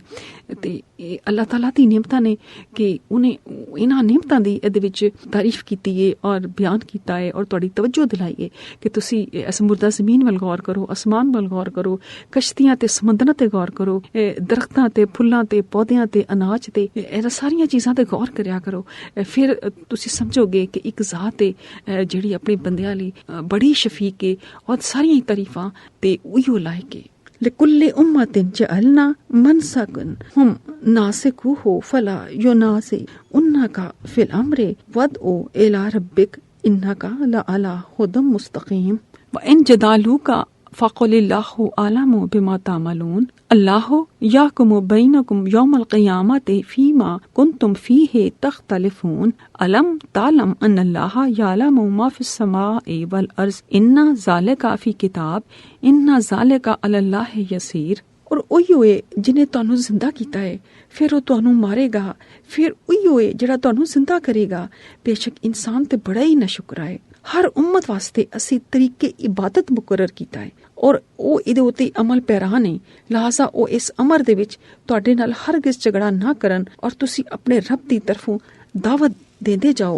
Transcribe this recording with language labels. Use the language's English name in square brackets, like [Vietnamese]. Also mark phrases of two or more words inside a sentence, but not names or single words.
[Punjabi] ਤੇ ਇਹ ਅੱਲਾਹ ਤਾਲਾ ਦੀ ਨਿਯਮਤਾਂ ਨੇ ਕਿ ਉਹਨੇ ਇਹਨਾਂ ਨਿਯਮਤਾਂ ਦੀ ਇਹਦੇ ਵਿੱਚ ਤਾਰੀਫ ਕੀਤੀ ਹੈ ਔਰ ਬਿਆਨ ਕੀਤਾ ਹੈ ਔਰ ਤੁਹਾਡੀ ਤਵੱਜੋ ਦਿਲਾਈ ਹੈ ਕਿ ਤੁਸੀਂ ਇਸ ਮੁਰਦਾ ਜ਼ਮੀਨ ਵੱਲ ਗੌਰ ਕਰੋ, ਅਸਮਾਨ ਵੱਲ ਗੌਰ ਕਰੋ, ਕਸ਼ਤੀਆਂ ਤੇ ਸਮੁੰਦਰਾਂ ਤੇ ਗੌਰ ਕਰੋ, ਦਰਖਤਾਂ ਤੇ ਫੁੱਲਾਂ ਤੇ ਪੌਦਿਆਂ ਤੇ ਅਨਾਜ ਤੇ ਇਹਨਾਂ ਸਾਰੀਆਂ ਚੀਜ਼ਾਂ ਤੇ ਗੌਰ ਕਰਿਆ ਕਰੋ। ਫਿਰ ਤੁਸੀਂ ਸਮਝੋਗੇ ਕਿ ਇੱਕ ਜ਼ਾਤ ਹੈ ਜਿਹੜੀ ਆਪਣੇ ਬੰਦਿਆਂ ਲਈ ਬੜੀ ਸ਼ਫੀਕ ਹੈ ਔਰ ਸਾਰੀਆਂ ਤਾਰੀਫਾਂ ਤੇ ਉਹੀਓ ਲਾਇਕ ਹੈ। [Arabic] لكل أمة جعلنا منسكا هم ناسكوه فلا ينازعنك في الأمر وادع إلى ربك إنك لعلى هدى مستقيم وإن جدالوك فقل الله أعلم بما تعملون الله يحكم بينكم يوم القيامة فيما كنتم فيه تختلفون ألم تعلم أن الله يعلم ما في السماء والأرض إن ذلك في كتاب إن ذلك على الله يسير। [Punjabi] और ਉਹੀ ਹੋਏ ਜਿਹਨੇ ਤੁਹਾਨੂੰ ਜ਼ਿੰਦਾ ਕੀਤਾ ਹੈ ਫਿਰ ਉਹ ਤੁਹਾਨੂੰ ਮਾਰੇਗਾ, ਫਿਰ ਉਹੀ ਹੋਏ ਜਿਹੜਾ ਤੁਹਾਨੂੰ ਜ਼ਿੰਦਾ ਕਰੇਗਾ। ਬੇਸ਼ੱਕ ਇਨਸਾਨ ਤੇ ਬੜਾ ਹੀ ਨਾਸ਼ੁਕਰਾ ਹੈ। ਹਰ ਉਮਤ ਵਾਸਤੇ ਅਸੀਂ ਤਰੀਕੇ ਇਬਾਦਤ ਮੁਕਰਰ ਕੀਤਾ ਹੈ ਔਰ ਉਹ ਇਹਦੇ ਉੱਤੇ ਅਮਲ ਪੈਰਾ ਨੇ, ਲਿਹਾਜ਼ਾ ਉਹ ਇਸ ਅਮਰ ਦੇ ਵਿੱਚ ਤੁਹਾਡੇ ਨਾਲ ਹਰਗਿਜ਼ ਝਗੜਾ ਨਾ ਕਰਨ ਔਰ ਤੁਸੀਂ ਆਪਣੇ ਰੱਬ ਦੀ ਤਰਫੋਂ ਦਾਵਤ ਦੇਂਦੇ ਜਾਓ।